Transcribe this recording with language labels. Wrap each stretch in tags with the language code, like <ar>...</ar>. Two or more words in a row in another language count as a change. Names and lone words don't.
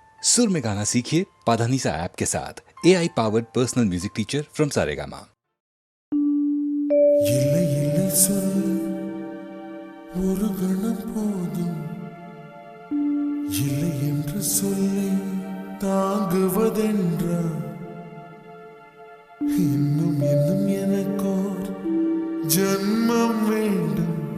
<hi>सुर में गाना सीखिए पाधानीसा ऐप के साथ</hi> <en>AI powered personal music teacher from Saregama.</en> <ta>இல்லை இல்லை சொல்ல ஒரு கணம் போதும், இல்லை என்று சொல்லி தாங்குவதென்றா? இன்னும் இன்னும் எனக்கோர் ஜன்மம் வேண்டும்.</ta>